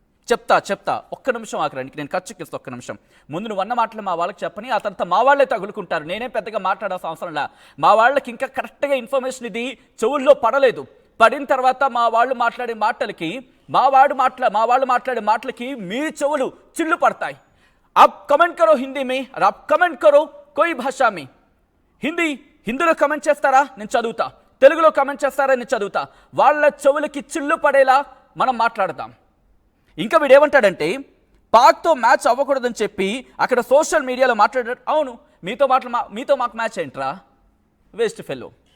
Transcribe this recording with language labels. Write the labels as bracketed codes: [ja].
[te] చెప్తా ఒక్క నిమిషం ఆగరండి, నేను ఖర్చుకిస్తా ఒక్క నిమిషం. ముందు నువ్వు అన్న మాటలు మా వాళ్ళకి చెప్పని, ఆ తర్వాత మా వాళ్ళే తగులుకుంటారు. నేనే పెద్దగా మాట్లాడాల్సిన అవసరంలా. మా వాళ్ళకి ఇంకా కరెక్ట్గా ఇన్ఫర్మేషన్ ఇది చెవుల్లో పడలేదు. పడిన తర్వాత మా వాళ్ళు మాట్లాడే మాటలకి మా వాళ్ళు మాట్లాడే మాటలకి మీ చెవులు చిల్లు పడతాయి. [hi] आप कमेंट करो हिंदी में और आप कमेंट करो कोई भाषा में. [te] హిందీలో కమెంట్ చేస్తారా, నేను చదువుతా. తెలుగులో కమెంట్ చేస్తారా, నేను చదువుతా. వాళ్ళ చెవులకి చిల్లు పడేలా మనం మాట్లాడదాం. ఇంకా వీడేమంటాడంటే, పాక్తో మ్యాచ్ అవ్వకూడదని చెప్పి అక్కడ సోషల్ మీడియాలో మాట్లాడాడు. అవును, మీతో మాకు మ్యాచ్ ఏంట్రా, వేస్ట్ ఫెల్లో.